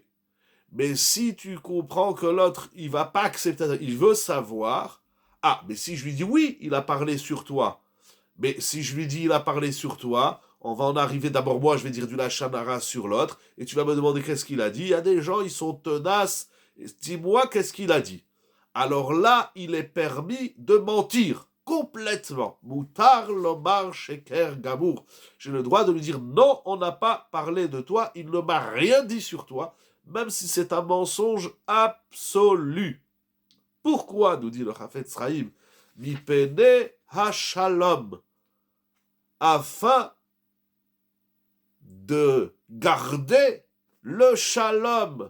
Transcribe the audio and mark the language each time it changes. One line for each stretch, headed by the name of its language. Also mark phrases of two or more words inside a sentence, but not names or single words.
French: Mais si tu comprends que l'autre, il va pas accepter, il veut savoir, mais si je lui dis oui, il a parlé sur toi, mais si je lui dis il a parlé sur toi, on va en arriver, d'abord moi je vais dire du
Hebrew: לשון הרע
French: sur l'autre, et tu vas me demander qu'est-ce qu'il a dit. Il y a des gens, ils sont tenaces, dis-moi qu'est-ce qu'il a dit. Alors là, il est permis de mentir, complètement.
Hebrew: מותר לומר שקר גמור.
French: J'ai le droit de lui dire non, on n'a pas parlé de toi, il ne m'a rien dit sur toi, même si c'est un mensonge absolu. Pourquoi, nous dit le Chafetz Chaim,
Hebrew: מפני השלום,
French: afin de garder le shalom.